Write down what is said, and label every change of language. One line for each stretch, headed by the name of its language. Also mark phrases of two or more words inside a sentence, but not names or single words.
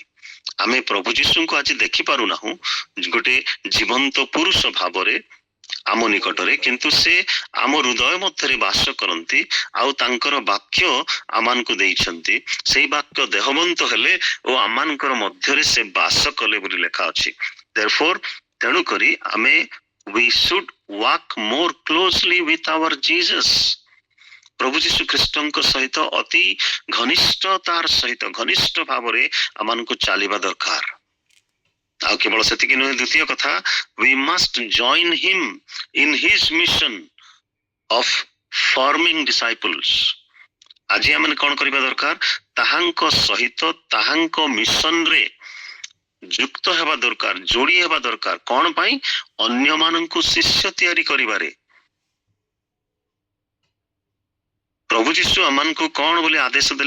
Odia: ଆମେ ପ୍ରଭୁ ଯୀଶୁଙ୍କୁ ଆଜି ଦେଖିପାରୁନାହୁଁ ଗୋଟେ ଜୀବନ୍ତ ପୁରୁଷ ଭାବରେ ଆମ ନିକଟରେ, କିନ୍ତୁ ସେ ଆମ ହୃଦୟ ମଧ୍ୟରେ ବାସ କରନ୍ତି, ଆଉ ତାଙ୍କର ବାକ୍ୟ ଆମମାନଙ୍କୁ ଦେଇଛନ୍ତି। ସେଇ ବାକ୍ୟ ଦେହବନ୍ତ ହେଲେ ଓ ଆମମାନଙ୍କର ମଧ୍ୟରେ ସେ ବାସ କଲେ ବୋଲି ଲେଖା ଅଛି।
English: Therefore,
Odia: ତେଣୁକରି ଆମେ
English: we should walk more closely with our Jesus.
Odia: ପ୍ରଭୁ ଯୀଶୁ ଖ୍ରୀଷ୍ଟଙ୍କ ସହିତ ଅତି ଘନିଷ୍ଠତାର ସହିତ, ଘନିଷ୍ଠ ଭାବରେ ଆମମାନଙ୍କୁ ଚାଲିବା ଦରକାର। ଆଉ କେବଳ ସେତିକି ନୁହେଁ, ଦ୍ୱିତୀୟ କଥା,
English: we must join him in his mission of forming disciples.
Odia: ଆଜି ଆମେ କଣ କରିବା ଦରକାର? ତାହାଙ୍କ ସହିତ ତାହାଙ୍କ ମିଶନରେ ଯୁକ୍ତ ହେବା ଦରକାର, ଯୋଡି ହେବା ଦରକାର। କଣ ପାଇଁ? ଅନ୍ୟମାନଙ୍କୁ ଶିଷ୍ୟ ତିଆରି କରିବାରେ। ପ୍ରଭୁ ଯୀଶୁ ଆମମାନଙ୍କୁ କଣ ବୋଲି ଆଦେଶ ଦେଲେ?